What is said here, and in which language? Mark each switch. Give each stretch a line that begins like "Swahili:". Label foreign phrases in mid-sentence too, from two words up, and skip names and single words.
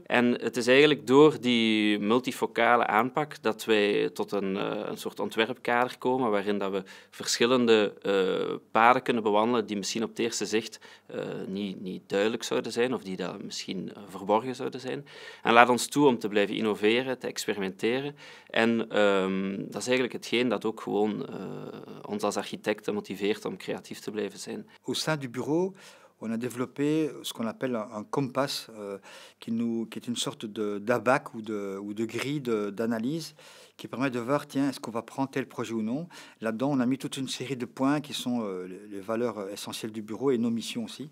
Dutch: En het is eigenlijk door die multifocale aanpak dat wij tot een soort ontwerpkader komen waarin dat we verschillende paden kunnen bewandelen die misschien op het eerste zicht niet duidelijk zouden zijn of die dat misschien verborgen zouden zijn. En laat ons toe om te blijven innoveren, te experimenteren. En dat is eigenlijk hetgeen dat ook gewoon ons als architecten motiveert om creatief te blijven zijn.
French: Au sein du bureau, on a développé ce qu'on appelle un compas, qui est une sorte d'abac ou de grille d'analyse qui permet de voir, tiens, est-ce qu'on va prendre tel projet ou non. Là-dedans, on a mis toute une série de points qui sont les valeurs essentielles du bureau et nos missions aussi.